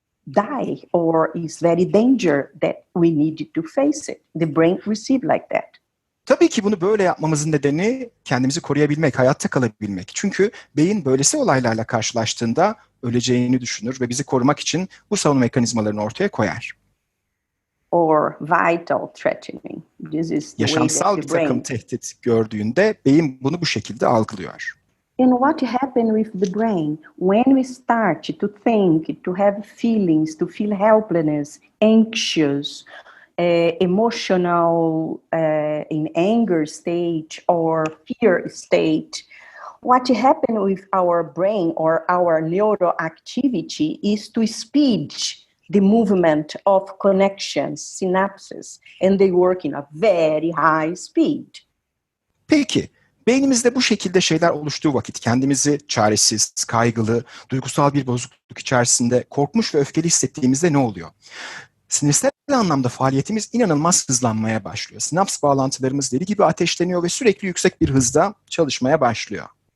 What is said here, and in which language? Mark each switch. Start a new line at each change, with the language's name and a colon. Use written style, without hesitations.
English: die or is very danger that we need to face it. The brain receive like that.
Turkish: Tabii ki bunu böyle yapmamızın nedeni kendimizi koruyabilmek, hayatta kalabilmek. Çünkü beyin böylesi olaylarla karşılaştığında öleceğini düşünür ve bizi korumak için bu savunma mekanizmalarını ortaya koyar.
English: Or vital threatening. This is the way that
Turkish: Yaşamsal
English: the
Turkish: bir takım
English: brain.
Turkish: tehdit gördüğünde beyin bunu bu şekilde algılıyor.
English: And what happens with the brain when we start to think, to have feelings, to feel helplessness, anxious, emotional, in anger state or fear state? What happens with our brain or our neuroactivity is to speed the movement of connections, synapses, and they work in a very high speed.
Turkish: Peki, beynimizde bu şekilde şeyler oluştuğu vakit kendimizi çaresiz, kaygılı, duygusal bir bozukluk içerisinde korkmuş ve öfkeli hissettiğimizde ne oluyor? Sinirsel anlamda faaliyetimiz inanılmaz hızlanmaya başlıyor. Sinaps bağlantılarımız deli gibi ateşleniyor ve sürekli yüksek bir hızda çalışmaya başlıyor.